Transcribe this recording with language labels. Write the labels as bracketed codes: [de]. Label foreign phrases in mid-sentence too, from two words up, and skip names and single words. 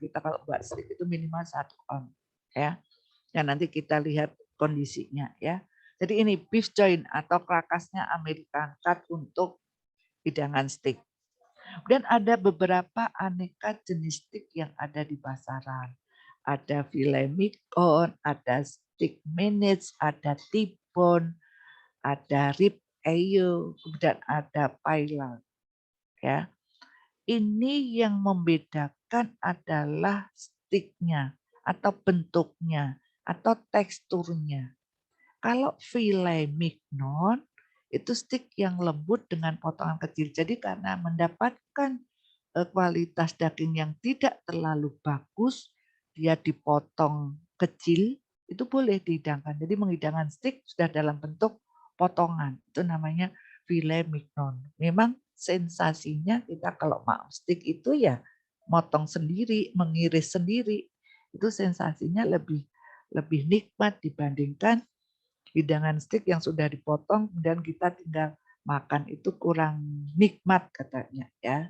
[id] Kita kalau buat steak itu minimal 1 on. Ya, nanti kita lihat kondisinya ya. Jadi ini [en] beef joint [id] atau krakasnya [en] American cut [id] untuk hidangan steak. Dan ada beberapa aneka jenis steak yang ada di pasaran. [fr] Ada filet mignon, [id] ada [en] steak mince, [id] ada T-bone, ada [en] rib eye, [id] kemudian ada paella. Ya, ini yang membedakan adalah steaknya atau bentuknya atau teksturnya. Kalau [fr] filet mignon [id] itu steak yang lembut dengan potongan kecil. Jadi karena mendapatkan kualitas daging yang tidak terlalu bagus, dia dipotong kecil, itu boleh dihidangkan. Jadi menghidangkan steak sudah dalam bentuk potongan. Itu namanya [fr] filet mignon. [id] Memang sensasinya kita kalau mau steak itu ya motong sendiri, mengiris sendiri. Itu sensasinya lebih nikmat dibandingkan hidangan steak yang sudah dipotong kemudian kita tinggal makan, itu kurang nikmat katanya ya.